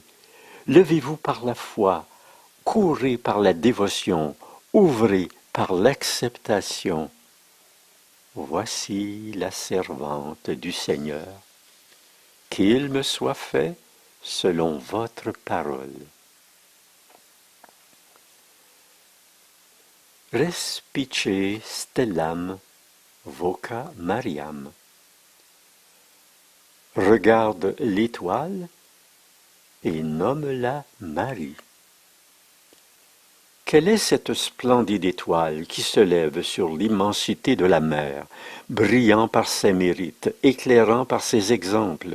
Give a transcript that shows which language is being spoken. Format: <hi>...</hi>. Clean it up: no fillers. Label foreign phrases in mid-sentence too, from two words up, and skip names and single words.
<fr>Levez-vous par la foi, courez par la dévotion, ouvrez par l'acceptation. Voici la servante du Seigneur. Qu'il me soit fait selon votre parole.</fr> <la>Respice stellam voca Mariam.</la> <fr>Regarde l'étoile et nomme-la Marie. Quelle est cette splendide étoile qui se lève sur l'immensité de la mer, brillant par ses mérites, éclairant par ses exemples?</fr>